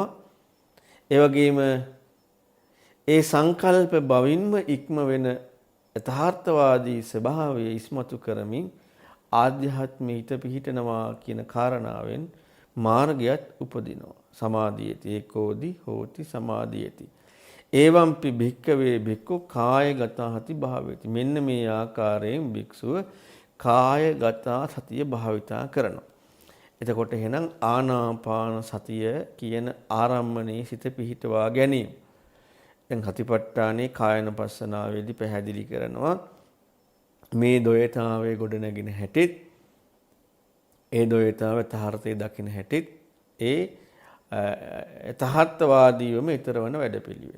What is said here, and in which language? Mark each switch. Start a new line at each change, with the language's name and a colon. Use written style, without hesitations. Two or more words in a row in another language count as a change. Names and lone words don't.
Sinhala: ඒ වගේම ඒ සංකල්ප බවින්ම ඉක්ම වෙන යථාර්ථවාදී ස්වභාවය ඉස්මතු කරමින් ආධ්‍යාත්මී හිත පිහිටනවා කියන කාරණාවෙන් මාර්ගයත් උපදිනවා.
Pali: සමාධියති ඒකෝදි හෝති සමාධියති. එවම්පි භික්කවේ භික්ඛු කායගත හති භාවයති.
Sinhala: මෙන්න මේ ආකාරයෙන් භික්ෂුව කායගත සතිය භාවිතා කරනවා. එතකොට එහෙනම් ආනාපාන සතිය කියන ආරම්මණයේ සිත පිහිටවා ගැනීම. දැන් හතිපට්ඨානේ කායනපස්සනාවේදී පැහැදිලි කරනවා මේ ද්වයතාවයේ ගොඩනැගෙන හැටිත් ඒ ද්වයතාවය තහර්ථයේ දකින්න හැටිත් ඒ යථාර්ථවාදීවම ඊතරවන වැඩපිළිවෙල.